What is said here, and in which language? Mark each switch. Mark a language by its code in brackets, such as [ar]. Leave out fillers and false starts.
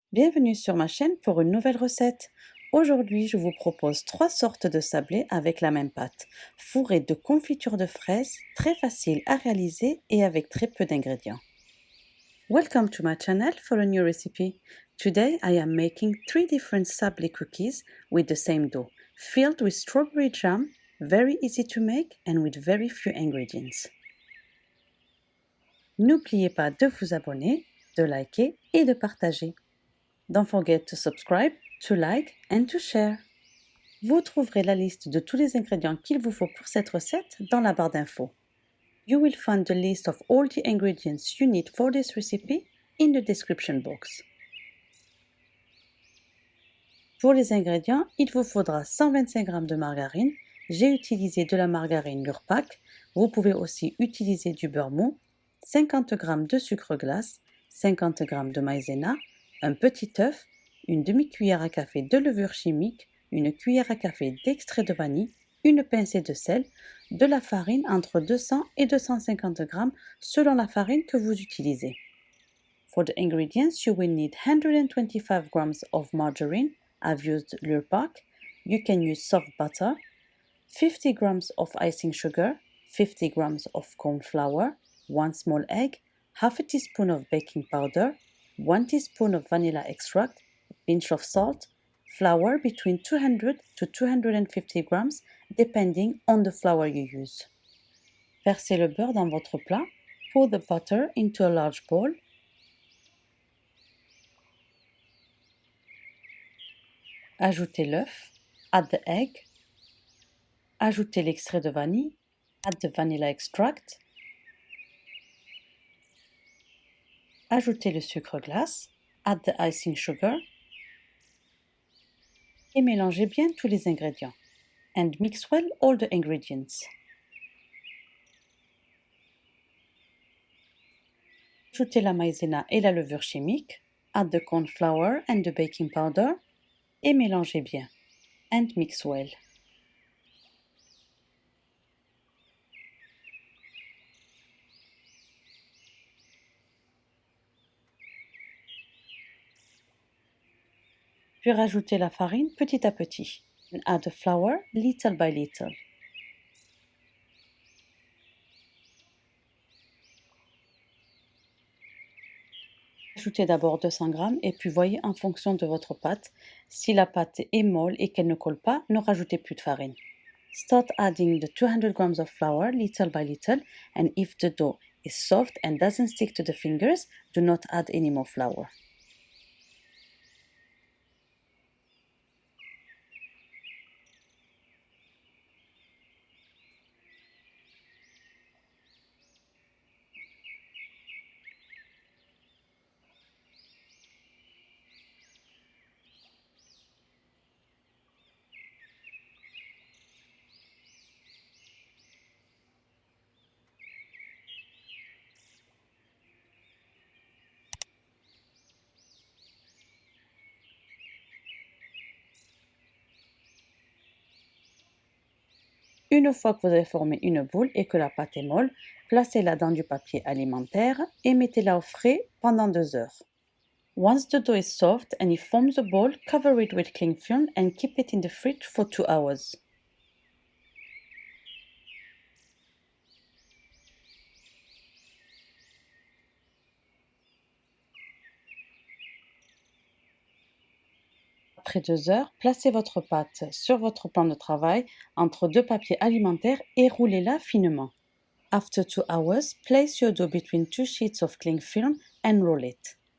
[fr] Bienvenue sur ma chaîne pour une nouvelle recette. Aujourd'hui, je vous propose 3 sortes de sablés avec la même pâte, fourrés de confiture de fraises, très facile à réaliser et avec très peu d'ingrédients. [en] Welcome to my channel for a new recipe. Today I am making 3 different sablé cookies with the same dough, filled with strawberry jam, very easy to make and with very few ingredients. [fr] N'oubliez pas de vous abonner, de liker et de partager. [en] Don't forget to subscribe, to like and to share. [fr] Vous trouverez la liste de tous les ingrédients qu'il vous faut pour cette recette dans la barre d'infos. [en] You will find the list of all the ingredients you need for this recipe in the description box. [fr] Pour les ingrédients, il vous faudra 125 g de margarine. J'ai utilisé de la margarine Lurpak. Vous pouvez aussi utiliser du beurre mou, 50 g de sucre glace, 50 g de maïzena, un petit œuf, une demi-cuillère à café de levure chimique, une cuillère à café d'extrait de vanille, une pincée de sel, de la farine entre 200 et 250 g selon la farine que vous utilisez. [en] For the ingredients, you will need 125 g of margarine. I've used Lurpak. You can use soft butter, 50 g of icing sugar, 50 g of corn flour, 1 small egg, half a teaspoon of baking powder, 1 teaspoon of vanilla extract, a pinch of salt, flour between 200 to 250 grams depending on the flour you use. [fr] Versez le beurre dans votre plat. [en] Pour the butter into a large bowl. [fr] Ajoutez l'œuf, [en] add the egg, [fr] ajoutez l'extrait de vanille, [en] add the vanilla extract, [fr] ajoutez le sucre glace, [en] add the icing sugar [fr] et mélangez bien tous les ingrédients. [en] And mix well all the ingredients. [fr] Ajoutez la maïzena et la levure chimique, [en] add the corn flour and the baking powder [fr] et mélangez bien. [en] And mix well. [fr] Puis rajoutez la farine petit à petit. [en] And add the flour little by little. [fr] Ajoutez d'abord 200 g et puis voyez en fonction de votre pâte. Si la pâte est molle et qu'elle ne colle pas, ne rajoutez plus de farine. [en] Start adding the 200 g of flour little by little, and if the dough is soft and doesn't stick to the fingers, do not add any more flour. [fr] Une fois que vous avez formé une boule et que la pâte est molle, placez-la dans du papier alimentaire et mettez-la au frais pendant 2 heures. [en] Once the dough is soft and it forms a ball, cover it with cling film and keep it in the fridge for 2 hours. [fr] Après 2 heures, placez votre pâte sur votre plan de travail entre 2 papiers alimentaires et roulez-la finement. [en] After 2 hours, place your dough between 2 sheets of cling film and roll it.